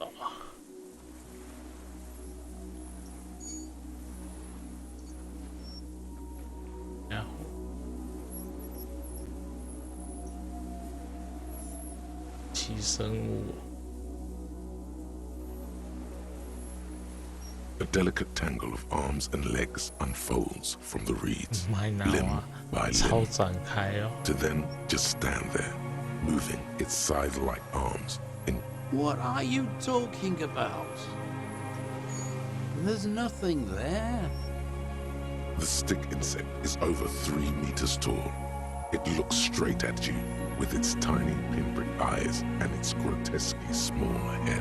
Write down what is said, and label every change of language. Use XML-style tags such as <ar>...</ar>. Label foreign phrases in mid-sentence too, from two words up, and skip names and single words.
<en>Yeah. A delicate tangle of arms and legs unfolds from the reeds,</en> <th>ไม่หนาว</th> <en>limb อ่ะ by</en> <zh>超</zh> <en>limb,</en> <zh>展开哦</zh> <en>to then just stand there, moving its scythe-like arms in... What are you talking about? There's nothing there. The stick insect is over 3 meters tall. It looks straight at you with its tiny pinprick eyes and its grotesquely small head.</en>